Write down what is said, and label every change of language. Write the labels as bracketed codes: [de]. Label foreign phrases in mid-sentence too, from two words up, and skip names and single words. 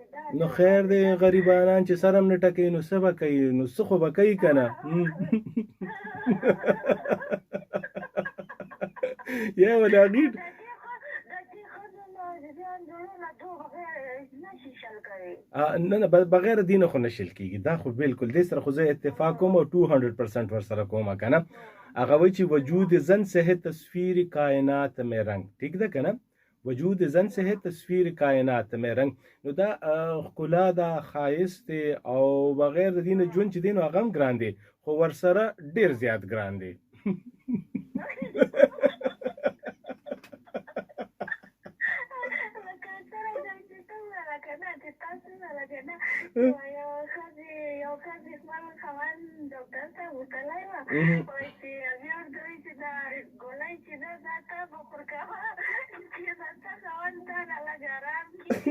[ps] نو خیر دی غریبانان چې سر هم نه ټکوي نو څه به کوي نو څه خو به کوي که نه یا به د هغې نه بغیر دینه خو نه شل کېږي دا خو بالکل دې سره خو زه اتفاق کوم او 200% ورسره کوم که نه هغه وایي چې [ur] وجود زن سے ہے تصویر کائنات میں رنگ [ps] ٹھیک ده که نه [ur] وجود زن سے ہے تصویر کائنات میں رنگ [ps] نو دا ښکلا دا ښایست دی او بغیر د دینه ژوند چې دی نو هغه هم ګران دی خو ورسره ډېر زیات ګران دی یو ښځې خپل خاوند ډاکټر ته وتلی وه وایي چې هغې ورته وایي چې دا ګولۍ چې ده دا ته به خور کوه چې ستا خاوند تا نه لږ ارام کړي